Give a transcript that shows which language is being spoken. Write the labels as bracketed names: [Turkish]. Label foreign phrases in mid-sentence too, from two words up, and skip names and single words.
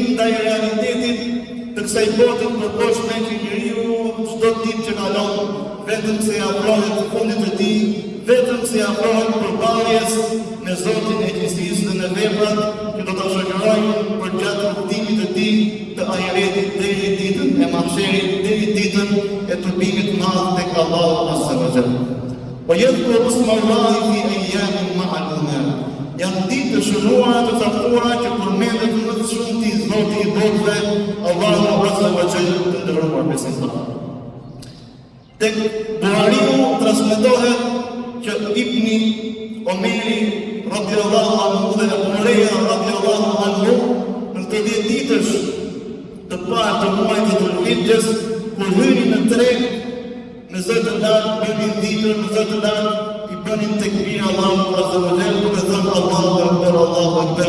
[Albanian] ndaj realitetit të kësaj bote të përkohshme që njeriu çdo ditë që kalon vetëm se afrohet të fundit të tij, vetëm se afrohet përballjes me Zotin e Kristisë dhe në veprat që do ta shoqërojnë përgjatë rrugtimit të tij të ahiretit deri ditën e mahsherit, deri ditën e tubimit të madh tek Allahu [Arabic] عز وجل. ويذكروا اسم الله في أيام معلومات. [Albanian] Janë ditë të shënuara të caktuara që përmendet më të shumë ti Zoti i botrave, Allahu [Arabic] عز وجل, [Albanian] të nderuar besimtarë. Tek Buhariu transmetohet që Ibni Omeri [Arabic] رضي الله عنه [Albanian] dhe Bureja [Arabic] رضي الله عنه [Albanian] në të 10 ditësh të parë të muajit të Dhul-Hijhes, kur hynin në treg me zë të lartë, bënin dhikr, me zë të lartë, i bënin tekbir Allahu [Arabic] عز وجل, [Albanian] duke thënë [Arabic] الله أكبر، الله أكبر.